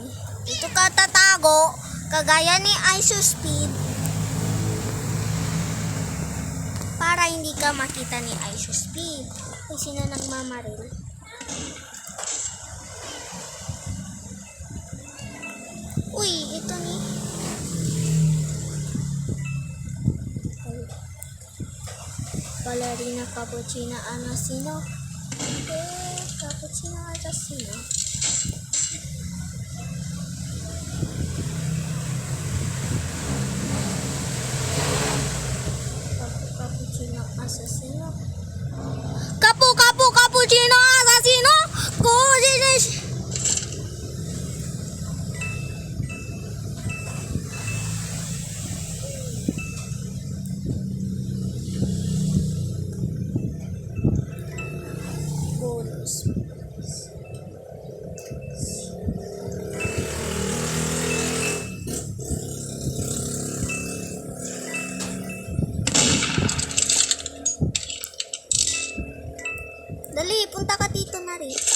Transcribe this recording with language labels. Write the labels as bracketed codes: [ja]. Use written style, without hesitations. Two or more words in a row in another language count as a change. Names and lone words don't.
[tl] Dito ka tatago kagaya ni Ice-Speed para hindi ka makita ni Ice-Speed. Ay, sino nagmamaril? Uy, ito ni. Ballerina cappuccino assassino. Cappuccino assassino. Cappuccino assassino. Cappuccino assassino. Bonus. Dali, punta ka dito na rin.